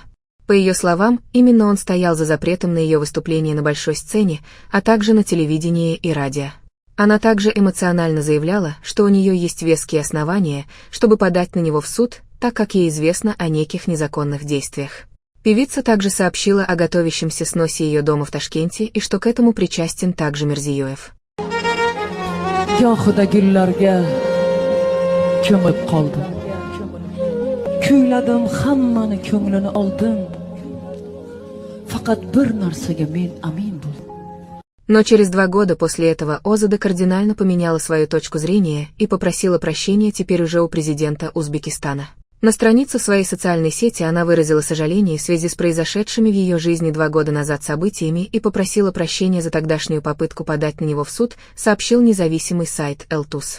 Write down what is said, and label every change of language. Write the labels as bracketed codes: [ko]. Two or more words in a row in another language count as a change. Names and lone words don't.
[ru] По ее словам, именно он стоял за запретом на ее выступление на большой сцене, а также на телевидении и радио. Она также эмоционально заявляла, что у нее есть веские основания, чтобы подать на него в суд, так как ей известно о неких незаконных действиях. Певица также сообщила о готовящемся сносе ее дома в Ташкенте и что к этому причастен также Мирзиёев. [uz] Gohida gullarga ko'mib qoldim. Kuyladim, hammani ko'nglini oldim. Faqat bir narsaga men amin bo'ldim. [ru] Но через 2 года после этого Озода кардинально поменяла свою точку зрения и попросила прощения теперь уже у президента Узбекистана. На странице в своей социальной сети она выразила сожаление в связи с произошедшими в ее жизни 2 года назад событиями и попросила прощения за тогдашнюю попытку подать на него в суд, сообщил независимый сайт Элтус.